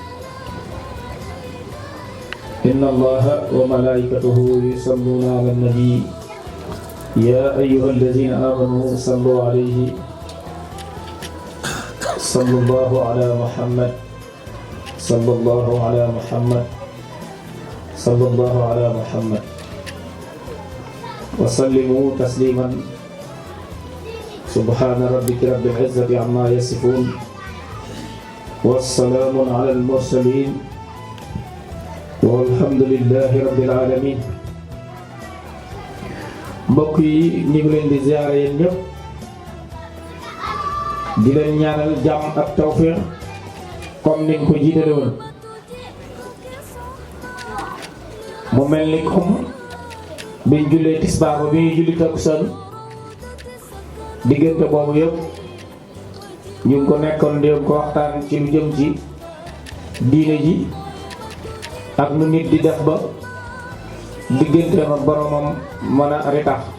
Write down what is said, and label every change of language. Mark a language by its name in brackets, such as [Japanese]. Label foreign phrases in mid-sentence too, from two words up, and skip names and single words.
[Arabic] إن الله وملائكته يصلون على النبي يا أيها الذين آمنوا صلوا عليه صلى الله على محمد صلى الله على محمد صلى الله على محمد sallallahu ala muhammad sallallahu ala muhammad وسلموا تسليما سبحان ربك رب العزة عما يصفون والسلام على المرسلين والحمد لله رب العالمين. [Wolof] mbokk yi ñu ngi leen di ziyaare yéen ñëpp di leen ñaanal jàmm ak tawfiq comme ni nga ko jiitale woon mu mel ni comme biñ jullee tisbaar ba bi ñuy julli takkusaan diggante boobu yëpp ñu ngi ko nekkoon di ko waxtaan ci lu jëm ci diine ji ak nu nit di def ba digganteem ak boromam mën a ritax